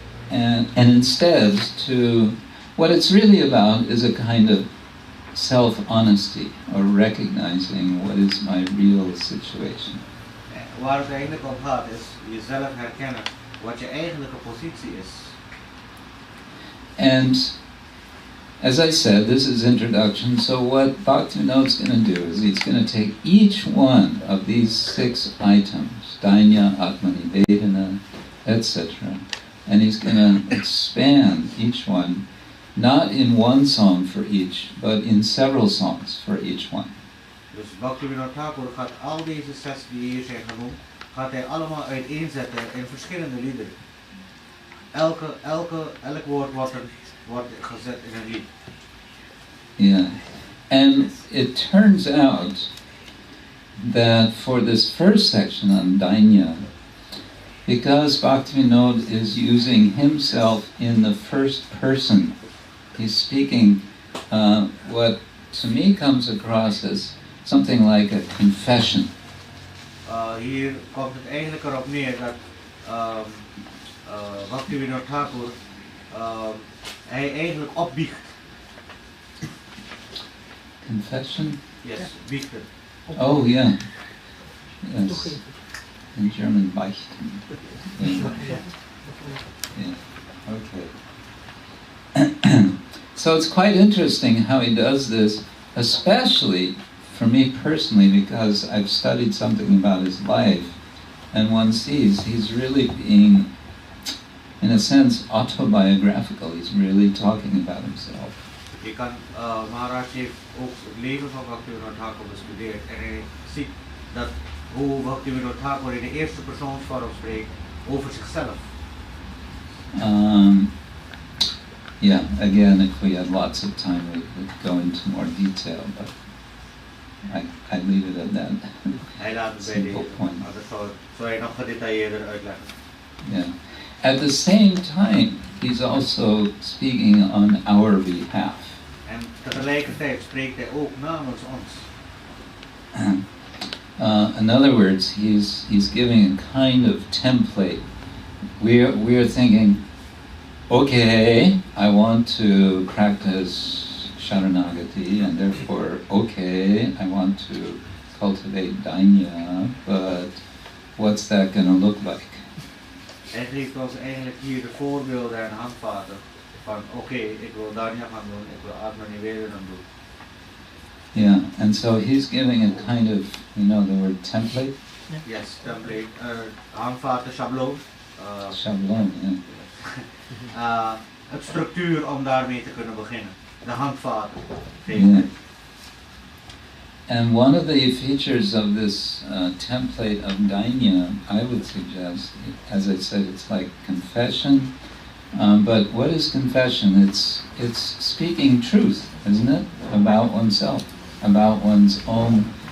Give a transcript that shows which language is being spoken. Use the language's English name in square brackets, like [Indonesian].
[English] And instead to, what it's really about is a kind of self-honesty, or recognizing what is my real situation. [Dutch] Waar het eigenlijk om gaat is jezelf herkennen wat je eigenlijke positie is. [English] And as I said, this is introduction, so what Bhaktivinoda is going to do is he's going to take each one of these 6 items, Dainya, Atmani, Vedana, etc., and he's going to expand each one, not in one song for each, but in several songs for each one. [Dutch] Dus Bhaktivinoda Thakur gaat al deze 6 die hier zijn genoemd, gaat hij allemaal uiteenzetten in verschillende liederen. Elk woord wordt gezet in een lied. [English] Yeah, and it turns out that for this first section on Dainya, because Bhaktivinoda is using himself in the first person, he's speaking what to me comes across as something like a confession. [Dutch] Hier komt het eigenlijk erop neer dat Bhaktivinoda Thakur hij eigenlijk opbiecht. [English] Confession? Yes, [Dutch] biechten. [English] Oh, yeah. Yes. In German, beichten. Yeah. Yeah. Okay. So it's quite interesting how he does this, especially for me personally, because I've studied something about his life, and one sees he's really being, in a sense, autobiographical. He's really talking about himself. [Dutch] Je kan, Maharaj heeft ook het leven van Bhaktivinoda Thakur bestudeerd en hij ziet dat hoe Bhaktivinoda Thakur in de eerste persoonsvorm spreekt over zichzelf. [English] Yeah, again, if we had lots of time, we would go into more detail, but I leave it at that. [Dutch] Hij laat het bij [English] Simple [Dutch] deze, [English] point. [Dutch] maar dat zal hij nog gedetailleerder uitleggen. [English] Yeah. At the same time, he's also speaking on our behalf. [Dutch] En tegelijkertijd spreekt hij ook namens ons. [English] In other words, he's giving a kind of template. We're thinking, okay, I want to practice Saranagati, and therefore, okay, I want to cultivate Dainya, but what's that going to look like? [Dutch] Hij geeft ons eigenlijk hier de voorbeelden en handvaten van oké, ik wil Dainya gaan doen, ik wil Atmani Vedana doen. [English] Yeah, and so he's giving a kind of, the word template? Yes, template, [Dutch] handvaten, schabloon. [English] Shablon, yeah. [Dutch] Het structuur om daarmee te kunnen beginnen. De handvaten. [English] Yeah. And one of the features of this template of Dainya, I would suggest, as I said, it's like confession. But what is confession? It's speaking truth, isn't it? About oneself, about one's own